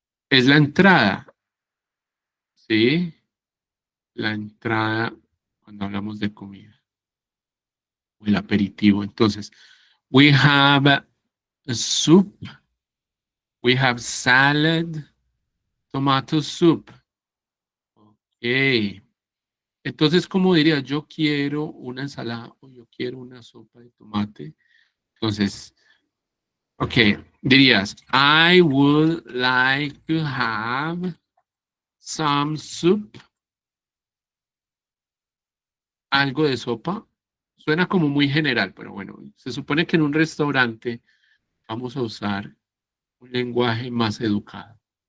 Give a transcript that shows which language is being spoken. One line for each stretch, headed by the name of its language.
Spanish: Es la entrada, ¿sí? La entrada cuando hablamos de comida. el aperitivo. Entonces,
English: we have a soup, we have salad, tomato soup.
Spanish: Ok. Entonces, ¿cómo diría? Yo quiero una ensalada o yo quiero una sopa de tomate. Entonces, ok, dirías,
English: I would like to have some soup.
Spanish: Algo de sopa. Suena como muy general, pero bueno, se supone que en un restaurante vamos a usar un lenguaje más educado.